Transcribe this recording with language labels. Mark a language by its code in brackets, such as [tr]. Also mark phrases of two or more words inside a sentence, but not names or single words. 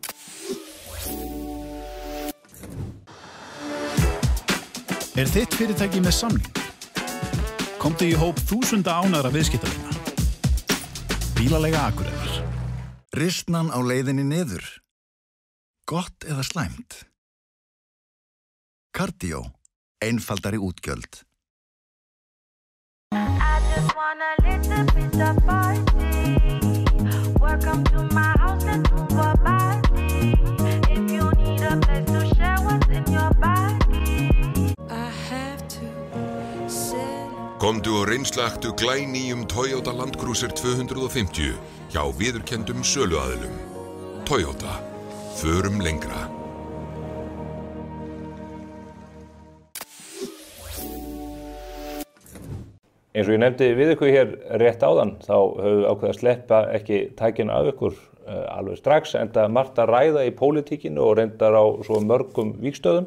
[is] Þitt fyrirtæki með samning? Komdu í hóp 1000 ánægðra viðskiptavina. Bílaleiga Akureyrar. Ristnan á leiðinni niður. Gott eða slæmt? Cardio. Einfaldari útgjöld. [en] I just want a little bit of party. Welcome to my house, let's move our body. If you need a place to share what's in your body. I have to sell. [is] Komdu og reynslaktu glænýjum Toyota Land Cruiser 250 hjá viðurkenndum söluaðilum. Toyota. Förum lengra. Eins og ég nefndi við ykkur hér rétt áðan, þá höfum við ákveðið að sleppa ekki tækina af ykkur alveg strax, enda margt að ræða í pólitíkinu og reyndar á svo mörgum vígstöðum.